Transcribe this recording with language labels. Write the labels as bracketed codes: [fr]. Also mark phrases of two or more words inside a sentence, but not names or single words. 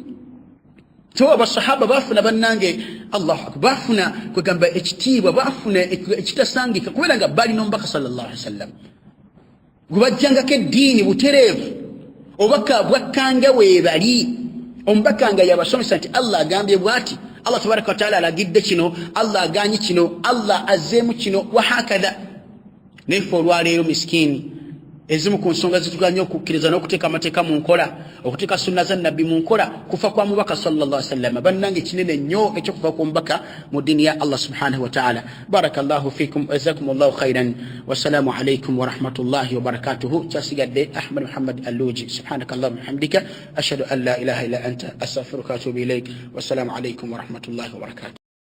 [lg] So abasahaba bafuna bannange [ar] الله أكبر [lg] bafuna kwegamba ekitiibwa bafuna ekitasangika kubera nga bali n'omubaka [ar] صلى الله عليه وسلم [lg] gwe bajjangako eddiini butereevu obubaka bwakkanga weebali omubaka nga yabasomesa nti Allah agambye bw'ati Allah [ar] تبارك وتعالى [lg] alagidde kino Allah aganye kino Allah azzeemu kino [ar] وهكذا. [lg] Nefe olwaleero miskini ezimu ku nsonga zituganya okukkiriza n'okuteeka amateeka mu nkola okuteeka sunna za nabbi mu nkola kufa kwa mubaka [ar] صلى الله عليه وسلم [lg] bannange kinene nnyo ekyokufa kwa mubaka mu ddiini ya Allah [ar] سبحانه وتعالى. بارك الله فيكم وجزاكم الله خيرا والسلام عليكم ورحمة الله وبركاته. Kyasigadde Ahmad Muhammad Alluji سبحانك اللهم وبحمدك أشهد أن لا إله إلا أنت أستغفرك وأتوب إليك والسلام عليكم ورحمة الله وبركاته.